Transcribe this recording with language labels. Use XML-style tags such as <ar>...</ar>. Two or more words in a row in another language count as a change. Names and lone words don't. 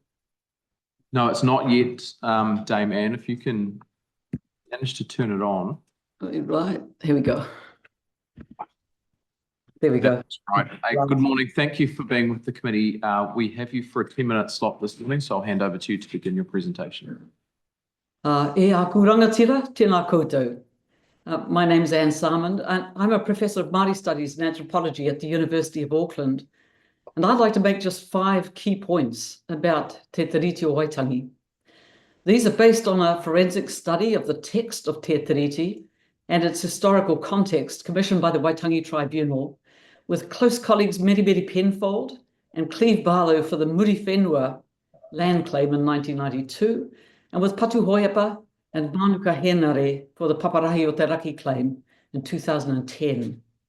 <en>No, it's not yet, Dame Anne. If you can manage to turn it on. Right, here we go. There we go. That's right. Hey, good morning. Thank you for being with the committee. We have you for a 10-minute slot this morning, so I'll hand over to you to begin your presentation.</en> <mi>E a ku rangatira, tēnā koutou.</mi> <en>My name is Anne Salmond, and I'm a professor of Māori Studies and Anthropology at the University of Auckland. And I'd like to make just 5 key points about Te Tiriti o Waitangi. These are based on a forensic study of the text of Te Tiriti and its historical context commissioned by the Waitangi Tribunal, with close colleagues Meremere Penfold and Cleve Barlow for the Muri Whenua land claim in 1992, and with Patu Hoiapa and Manuka Henare for the Paparahi o Te Raki claim in 2010.</en>